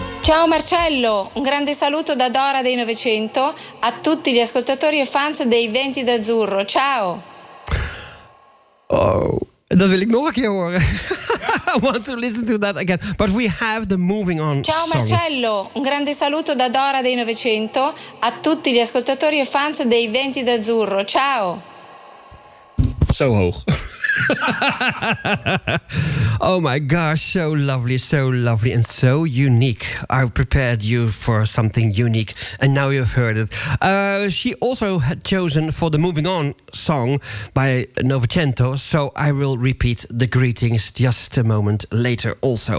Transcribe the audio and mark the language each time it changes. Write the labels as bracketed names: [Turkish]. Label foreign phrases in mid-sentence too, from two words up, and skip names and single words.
[Italian] Ciao Marcello, un grande saluto da Dora dei Novecento a tutti gli ascoltatori e fans dei I-Venti-dAzzurro. Ciao! [Dutch] Oh, dat wil ik nog een keer horen. [English] I want to listen to that again. But we have the moving on [Italian] Ciao [English] song. [Italian] Marcello, un grande saluto da Dora dei Novecento a tutti gli ascoltatori e fans dei I-Venti-dAzzurro. Ciao! [Dutch] Zo hoog. [English] Oh my gosh, so lovely and so unique. I've prepared you for something unique and now you've heard it. She also had chosen for the Moving On song by Novecento, so I will repeat the greetings just a moment later also.